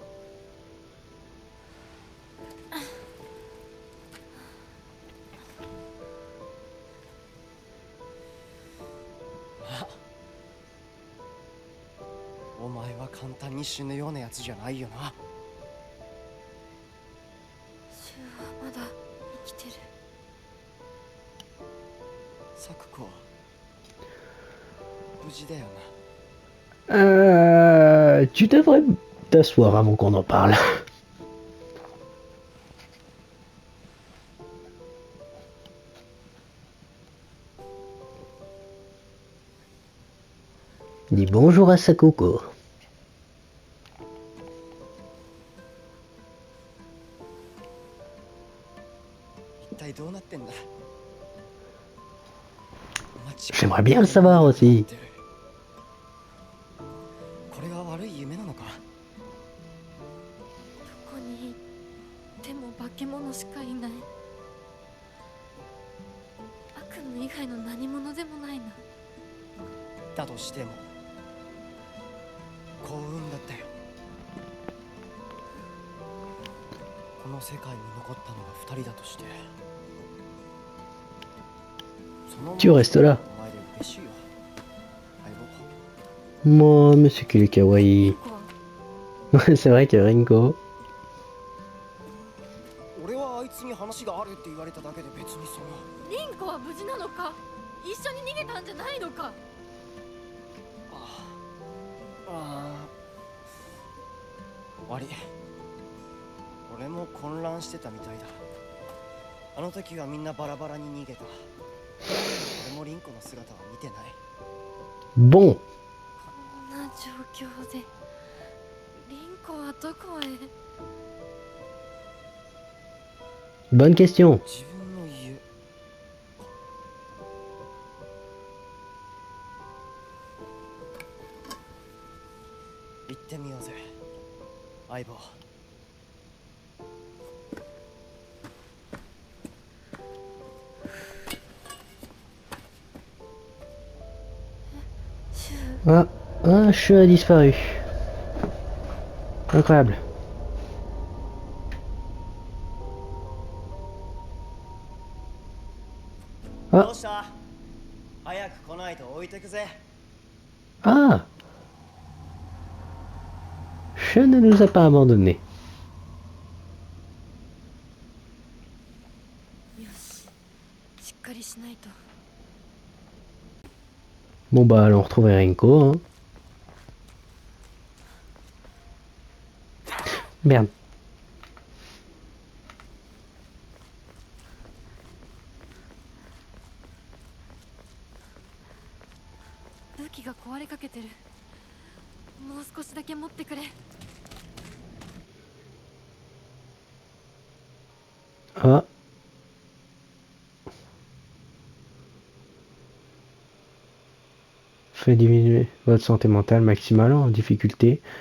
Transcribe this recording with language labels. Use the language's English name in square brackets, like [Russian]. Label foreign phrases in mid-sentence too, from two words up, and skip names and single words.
[Japanese] お前は簡単に死ぬようなやつじゃないよな。シュウはまだ生きてる。サクコは無事だよな。 [French] Tu devrais t'asseoir avant qu'on en parle. Dis bonjour à Sakoko. [Japanese] 一体どうなってんだ。 [French] J'aimerais bien le savoir aussi. [Japanese] これが悪い夢なのか。どこに行っても化け物しかいない。悪夢以外の何者でもないな。だとしても幸運だったよ。この世界に残ったのが2人だとして、 [French] Tu restes là. [Japanese] お前で嬉しいよ。 [French] Moi, mais c'est qu'il est kawaii. Ouais, c'est vrai que Ringo. [Japanese] 話があるって言われただけで別にその。リンコは無事なのか？一緒に逃げたんじゃないのか？悪い。俺も混乱してたみたいだ。あの時はみんなバラバラに逃げた。俺もリンコの姿は見てない。 [French] Bon, [Japanese] こんな状況でリンコはどこへ？ [French] bonne question. [Japanese] 自分の家。行ってみようぜ、相棒。 [French] Ah, un chat a disparu. Incroyable. Ah. [Japanese] どうした？早く来ないと置いてくぜ。 [French] Ah, chat ne nous a pas abandonnés. [Japanese] よし、しっかりしないと。 [French] Bon bah allons retrouver Rinko. Hein. Merde. [Japanese] 武器が壊れかけてる。もう少しだけ持ってくれ。 Ah. [French] Fait diminuer votre santé mentale maximale en difficulté.